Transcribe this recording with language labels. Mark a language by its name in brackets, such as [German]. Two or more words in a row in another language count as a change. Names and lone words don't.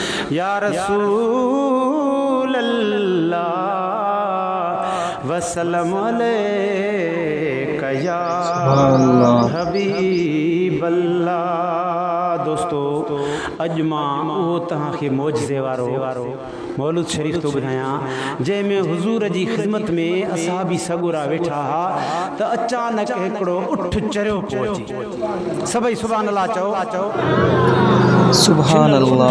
[Arabic] يا رسول الله وسلم عليك يا سبحان الله. حبيب الله. [Sindhi] دوستو، اڄ مان اهو توهان کي معجزي وارو مولود شريف ٿو ٻڌايان، جنهن ۾ حضور جي خدمت ۾ اصحابي سڳورا ويٺا هئا، ته اچانڪ هڪڙو اٺ چريو پيو اچي. سڀئي [Arabic] سبحان الله [Sindhi] چئو. سبحان هن الله.